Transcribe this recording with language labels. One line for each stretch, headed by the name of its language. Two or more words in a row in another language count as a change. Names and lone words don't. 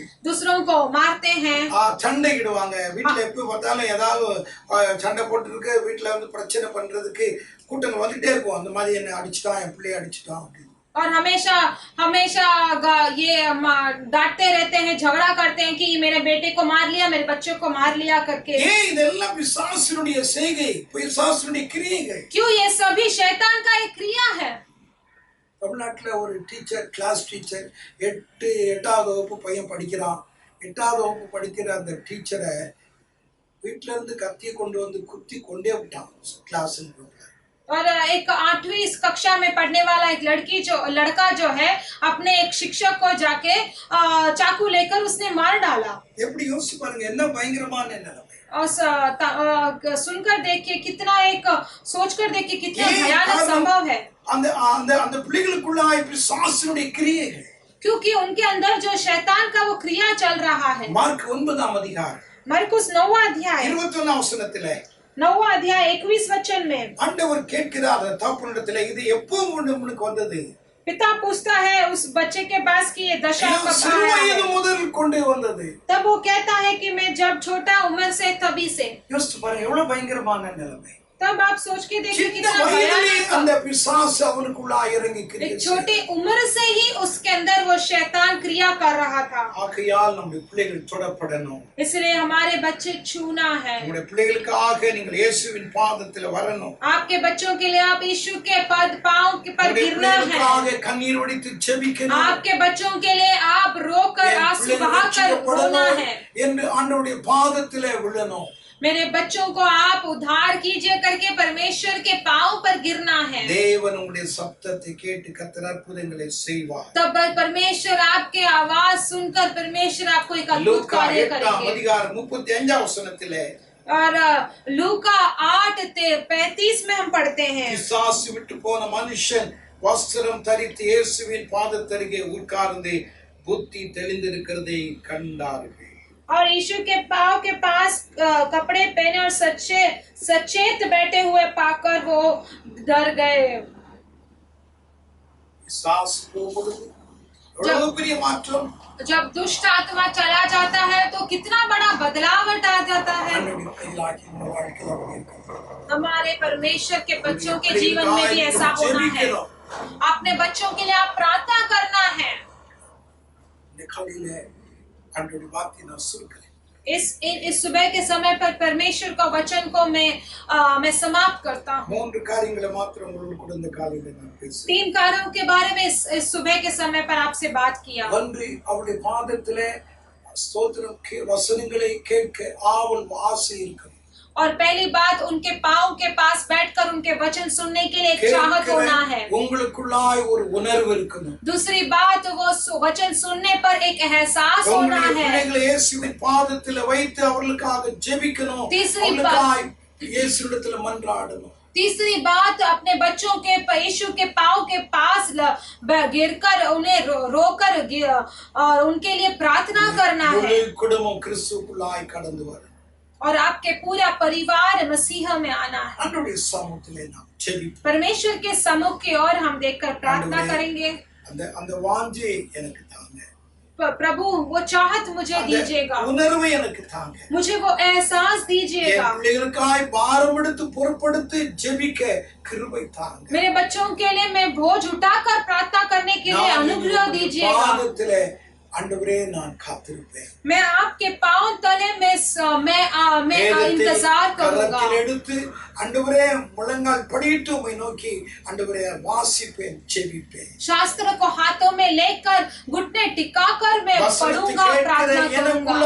Hindi: दूसरों को मारते हैं,
Tamil: சண்டையிடுவாங்க. வீட்டுல எப்ப பார்த்தாலும் ஏதாவது சண்டை போட்டு இருக்கு, வீட்டுல வந்து பிரச்சனை பண்றதுக்கு கூட்டங்கள் வந்துட்டே இருக்கும். அந்த மாதிரி என்ன அடிச்சுட்டான், என் பிள்ளைய அடிச்சுட்டான் அப்படின்னு.
Hindi: और हमेशा ये डांटते रहते हैं, झगड़ा करते हैं कि मेरे बेटे को मार लिया, मेरे बच्चों को मार लिया करके।
Tamil: இதெல்லாம் பிசாசுடைய செய்கை, பிசாசுடைய கிரியைகள்.
Hindi: क्यों? ये सभी शैतान का एक क्रिया है।
Tamil: தமிழ்நாட்டுல ஒரு டீச்சர்,
English: class teacher,
Tamil: 8வது வகுப்பு பையன் படிக்கிறான். 8வது வகுப்பு படிக்கிற அந்த டீச்சரை வீட்டுல இருந்து கத்தியை கொண்டு வந்து குத்தி கொண்டே விட்டான் கிளாஸ்.
Hindi: और एक 8वीं कक्षा में पढ़ने वाला एक लड़का जो है अपने एक शिक्षक को जाके चाकू लेकर उसने मार डाला।
Tamil: எப்படி யோசிச்சு பாருங்க, என்ன பயங்கரமான நிலைமை.
Hindi: और सुनकर देखिए कितना, एक सोचकर देखिए कितना भयानक संभव है।
Tamil: அந்த பிள்ளைகளுக்குள்ள பிசாசுடைய கிரியைகள்,
Hindi: क्योंकि उनके अंदर जो शैतान का वो क्रिया चल रहा है।
Tamil: மார்க் 9 அதிகாரம்
Hindi: मरकुस 9वां अध्याय
Tamil: 21 வசனத்திலே
Hindi: 9वां अध्याय 21 वचन में
Tamil: ஆண்டவர் கேட்கிறார் தகப்பனிடத்திலே, இது எப்போ உனக்கு வந்தது?
Hindi: पिता पूछता है उस बच्चे के पास कि ये दशा
Tamil: இது
Hindi: कब
Tamil: சிறு
Hindi: आया
Tamil: வயது
Hindi: है?
Tamil: முதல் கொண்டு வந்தது.
Hindi: तब वो कहता है कि मैं जब छोटा उम्र से तभी से।
Tamil: யோசிச்சு பாருங்க, எவ்வளவு பயங்கரமான நிலைமை.
Hindi: तब आप सोच के देखिए
Tamil: சின்ன
Hindi: कितना
Tamil: வயதிலே
Hindi: भयानक।
Tamil: அந்த பிசாசு அவனுக்குள்ளா இறங்கி
Hindi: एक
Tamil: கிரியை
Hindi: छोटी उम्र से ही उसके अंदर वो शैतान क्रिया कर रहा था।
Tamil: ஆகையால் நம்முடைய பிள்ளைகள் தொடப்படணும்.
Hindi: इसलिए हमारे बच्चे छूना है।
Tamil: நம்முடைய பிள்ளைகளுக்காக நீங்கள் இயேசுவின் பாதத்தில் வரணும்.
Hindi: आपके बच्चों के लिए आप यीशु के पांव के पर
Tamil: நம்முடைய
Hindi: गिरना है।
Tamil: பிள்ளைகளுக்காக கண்ணீர் வடித்து ஜெபிக்கணும்.
Hindi: आपके बच्चों के लिए आप रोकर
Tamil: என்
Hindi: आंसू
Tamil: பிள்ளைகள்
Hindi: बहाकर रोना
Tamil: ரட்சிக்கப்படணும்
Hindi: है।
Tamil: என்று ஆண்டவருடைய பாதத்திலே விழணும்.
Hindi: मेरे बच्चों को आप उद्धार कीजिए करके परमेश्वर के पांव पर गिरना है।
Tamil: தேவன் உங்களுடைய சத்தத்தை கேட்டு கர்த்தர் அற்புதங்களை செய்வார்.
Hindi: तब परमेश्वर आपके आवाज सुनकर परमेश्वर आपको एक अद्भुत
Tamil: லூக்கா
Hindi: कार्य
Tamil: 8
Hindi: करेंगे।
Tamil: அதிகாரம் 35 வசனத்திலே
Hindi: और लूका 8:35 में हम पढ़ते हैं,
Tamil: பிசாசு விட்டு போன மனுஷன் வஸ்திரம் தரித்து இயேசுவின் பாதத்தருகே உட்கார்ந்து புத்தி தெளிந்திருக்கிறதை கண்டார்கள்.
Hindi: और यीशु के पांव के पास कपड़े पहने और सचेत बैठे हुए पाकर वो डर गए।
Tamil: பிசாசு போகும்போது எவ்வளவு பெரிய மாற்றம்.
Hindi: जब दुष्ट आत्मा चला जाता है तो कितना बड़ा बदलाव आ जाता है।
Tamil: ஆண்டவருடைய பிள்ளைகளாகிய நம்ம வாழ்க்கையில அப்படி இருக்கணும்.
Hindi: हमारे परमेश्वर के बच्चों के जीवन में भी ऐसा होना है। अपने बच्चों के लिए आप प्रार्थना करना है।
Tamil: இந்த காலையில ஆண்டவருடைய வார்த்தையை நான் சொல்கிறேன்.
Hindi: इस सुबह के समय पर परमेश्वर का वचन को मैं समाप्त करता हूँ।
Tamil: 3 காரியங்களை மாத்திரம் உங்களோடு கூட இந்த காலையில நான் பேசுறேன்.
Hindi: 3 कार्यों के बारे में इस सुबह के समय पर आपसे बात किया।
Tamil: ஒன்று, அவருடைய பாதத்திலே ஸ்தோத்திரம் வசனங்களை கேட்க ஆவல் ஆசை இருக்கும்.
Hindi: और पहली बात, उनके पांव के पास बैठकर उनके वचन सुनने के लिए एक चाहत होना है।
Tamil: உங்களுக்குள்ளாய் ஒரு உணர்வு இருக்கணும்.
Hindi: दूसरी बात, वो वचन सुनने पर एक एहसास होना
Tamil: உங்களுடைய
Hindi: है।
Tamil: பிள்ளைகளை இயேசுவின் பாதத்தில் வைத்து அவர்களுக்காக ஜெபிக்கணும்.
Hindi: तीसरी
Tamil: அவர்களுக்காய் இயேசுவிடத்தில் மன்றாடணும்.
Hindi: तीसरी बात, अपने बच्चों के यीशु के पांव के पास गिरकर उन्हें रोकर और उनके लिए प्रार्थना करना है।
Tamil: முழு குடும்பம் கிறிஸ்துவுக்குள்ளாய் கடந்து வரும்.
Hindi: और आपके पूरा परिवार मसीह में आना है।
Tamil: ஆண்டவருடைய சமூகத்திலே நாம் ஜெபிப்போம்.
Hindi: परमेश्वर के सम्मुख की ओर हम देखकर प्रार्थना करेंगे।
Tamil: அந்த வாஞ்சை எனக்கு தாங்க.
Hindi: प्रभु, वो चाहत मुझे दीजिएगा,
Tamil: உணர்வை எனக்கு தாங்க.
Hindi: मुझे वो एहसास दीजिएगा।
Tamil: என் பிள்ளைகளுக்காய் பாரம் எடுத்து பொறுப்படுத்தி ஜெபிக்க கிருபை தாங்க.
Hindi: मेरे बच्चों के लिए मैं बोझ उठाकर प्रार्थना करने के लिए अनुग्रह दीजिएगा।
Tamil: பாதத்திலே ஆண்டவரே நான் காத்திருப்பேன்.
Hindi: मैं आपके पांव तले मैं इंतजार करूंगा।
Tamil: கரத்தில் எடுத்து ஆண்டவரே முழங்கால் படியிட்டு உம்மை நோக்கி ஆண்டவரே வாசிப்பேன், ஜெபிப்பேன்.
Hindi: शास्त्र को हाथों में लेकर घुटने टिकाकर मैं पढ़ूंगा, प्रार्थना करूंगा।